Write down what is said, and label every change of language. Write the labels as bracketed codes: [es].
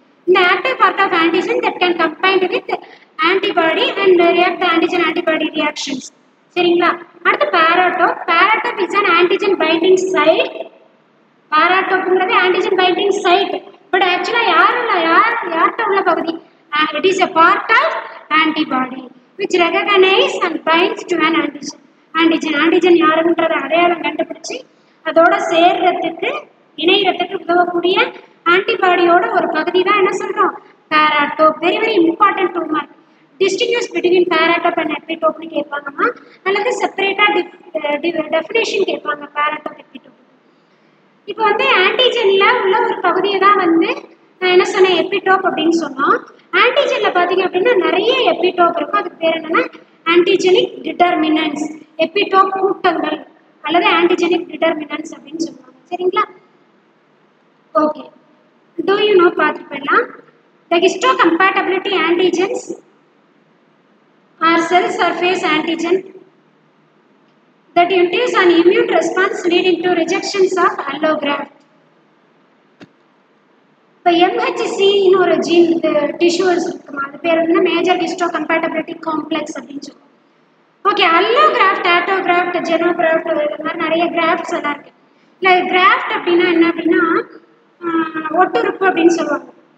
[en] The active part of antigen that can combine with antibody and react the antigen-antibody reactions. [ta] சரிங்களா? அடுத்து பாராடோப். [en] Paratope is an antigen binding site. பாராடோப்ங்கிறது antigen binding site. But actually [ta] யார்கிட்ட உள்ள பகுதி? [en] It is a part of antibody which recognize and binds to an antigen. [ta] Antigen யாருன்றதை அடையாளம் கண்டுபிடிச்சு அதோட சேர்றதுக்கு இணையறதுக்கு உதவக்கூடிய ஆன்டிபாடியோட ஒரு பகுதி தான் என்ன சொல்றோம் பாராடோப். [en] Very very important to mark. Distinguish between paratope and எபிடோப்னு [ta] கேட்பாங்கம்மா, அல்லது செப்பரேட்டா டெஃபினேஷன் கேட்பாங்க [en] Paratope epitope. [ta] இப்போ வந்து ஆன்டிஜன்ல உள்ள ஒரு பகுதியை தான் வந்து நான் என்ன சொன்னேன் எபிடோப் அப்படின்னு சொன்னோம். ஆன்டிஜன்ல பாத்தீங்க அப்படின்னா நிறைய எபிடோப் இருக்கும். அதுக்கு பேர் என்னன்னா ஆன்டிஜெனிக் டிட்டர்மினன்ட்ஸ், எபிடோப் கூட்டங்கள் அல்லது ஆன்டிஜெனிக் டிட்டர்மினன்ட்ஸ் அப்படின்னு சொல்லுவாங்க. சரிங்களா? [en] okay, do you know [ta] பார்த்து போயிடலாம். [en] The histocompatibility antigens are cell surface antigen that induce an immune response leading to rejections of allograft. [ta] இப்போ MHC-ன்னு ஒரு ஜீன் டிஷ்யூஸ் இருக்குமா, அது பேர் என்ன மேஜர் ஹிஸ்டோகம்பேட்டபிலிட்டி காம்ப்ளெக்ஸ் அப்படின்னு சொல்லுவோம். ஓகே, அல்லோகிராஃப்ட், ஆட்டோகிராஃப்ட், ஜெனோகிராஃப்ட், இது மாதிரி நிறைய கிராஃப்ட்ஸ் எல்லாம் இருக்கு. இல்லை கிராஃப்ட் அப்படின்னா என்ன அப்படின்னா ஒட்டுறுப்பு அப்படின்னு சொல்லுவாங்க.